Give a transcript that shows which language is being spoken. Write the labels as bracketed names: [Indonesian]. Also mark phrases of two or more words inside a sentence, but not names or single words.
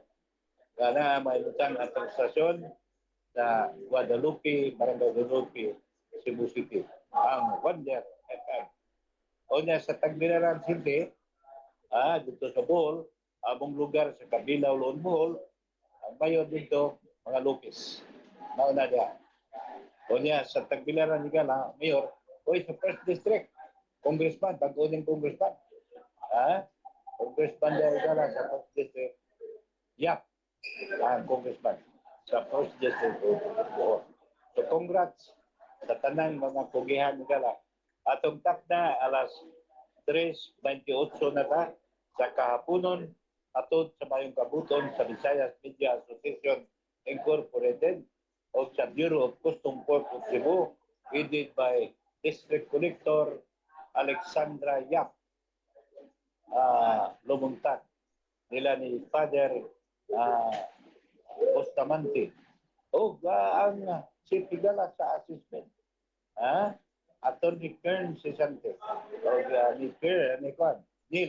[Cebuano] Kana may lutang atong stasyon sa Guadalupe, Barangay Guadalupe, Cebu City, ang Wonder FM. O niya sa Tagbilaran City, dito sa Bohol, among lugar sa Kabilaw, Loon, Bohol, ang mayor dito, mga Lopez. Mauna niya. O niya sa Tagbilaran ni Gala, mayor, o sa First District, congressman, bago-uning congressman. Congressman niya Gala sa First District. Yap, ang congressman sa First District. So congrats sa tanang mga pugihan ni Gala. Atong takda alas 3:28 na ta sa kahaponon atod sa mayong kabuton sa Visayas Media Association Incorporated o sa Bureau of Custom Port of Cebu, [English] headed by [Cebuano] District Collector Alexandra Yap Lumuntan nila ni Father Bustamante o ang Chief Higala sa assessment. Attorney Kern Sesante o ni Kern, Neil.